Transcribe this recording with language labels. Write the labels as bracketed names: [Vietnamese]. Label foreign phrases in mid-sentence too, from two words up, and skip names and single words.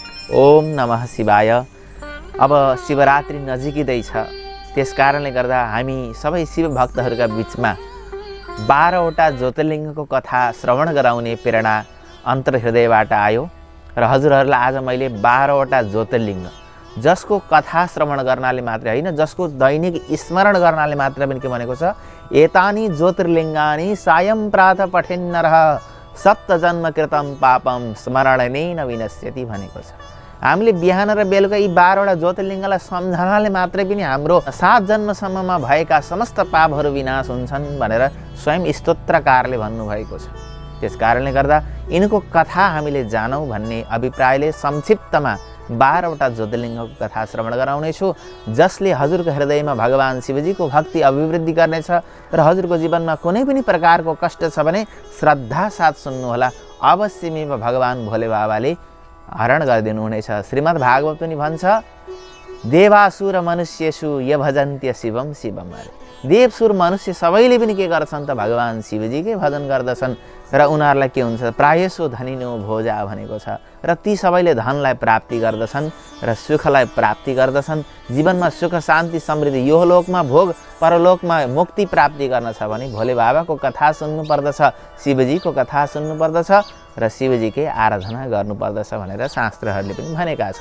[Sanskrit] ओम नमः शिवाय। [Nepali] अब शिवरात्रि नजिकै छ, त्यसकारणले गर्दा हामी सबै शिव भक्तहरूका बीचमा 12वटा ज्योतिर्लिङ्गको कथा श्रवण गराउने प्रेरणा अन्तर्हृदयबाट आयो र हजुरहरूलाई आज मैले 12वटा ज्योतिर्लिङ्ग जसको कथा श्रवण गर्नाले मात्रै होइन, जसको दैनिक स्मरण गर्नाले मात्र पनि के भनेको छ, [Sanskrit] एतानि ज्योतिर्लिङ्गानि सायं प्रातः पठेन्नरः सप्त जन्म कृतम पापम स्मरणेन विनश्यति [Nepali] भनेको छ। हामीले बिहान र बेलुका यी 12वटा ज्योतिर्लिङ्गलाई सम्झनाले मात्रै पनि हाम्रो 7 जन्मसम्ममा भएका समस्त पापहरू विनाश हुन्छन् भनेर स्वयं स्तोत्रकारले भन्नुभएको छ। त्यसकारणले गर्दा यिनको कथा हामीले जानौँ भन्ने अभिप्रायले संक्षिप्तमा 12वटा ज्योतिर्लिङ्गको कथा श्रवण गराउनेछु, जसले हजुरको हृदयमा भगवान शिवजीको भक्ति अभिवृद्धि गर्नेछ र हजुरको जीवनमा कुनै पनि प्रकारको कष्ट छ भने श्रद्धा साथ सुन्नुहोला, अवश्य भगवान भोले बाबाले हरण गरिदिनु हुनेछ। श्रीमद् भागवत पनि भन्छ, [Sanskrit] देवासुर मनुष्येषु य भजन्त्य शिवम शिवम। [Nepali] देवसुर मनुष्य सबैले पनि के गर्छन् त भगवान शिवजीकै भजन गर्दछन् र उनीहरूलाई के हुन्छ, [Sanskrit] प्रायसो धनिनो भोजा [Nepali] भनेको छ। र ती सबैले धनलाई प्राप्ति गर्दछन् र सुखलाई प्राप्ति गर्दछन्। जीवनमा सुख शान्ति समृद्धि यो लोकमा भोग, परलोकमा मुक्ति प्राप्ति गर्न छ भने भोले बाबाको कथा सुन्नु पर्दछ, शिवजीको कथा सुन्नु पर्दछ र शिवजीकै आराधना गर्नुपर्दछ भनेर शास्त्रहरूले पनि भनेका छन्।